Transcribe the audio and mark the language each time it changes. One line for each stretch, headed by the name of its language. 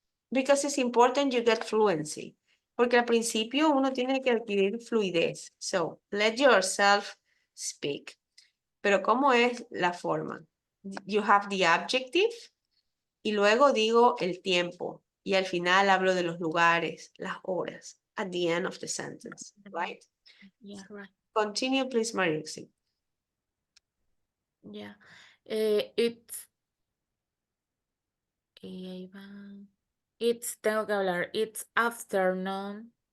English: Because it's important you get fluency.
Spanish: Porque al principio uno tiene que adquirir fluidez.
English: So, let yourself speak.
Spanish: Pero ¿cómo es la forma?
English: You have the adjective
Spanish: y luego digo el tiempo. Y al final hablo de los lugares, las horas.
English: At the end of the sentence, right? Yeah, right. Continue, please, Mariuxi. Yeah. It's.
Spanish: Ahí va. Tengo que hablar.
English: It's afternoon.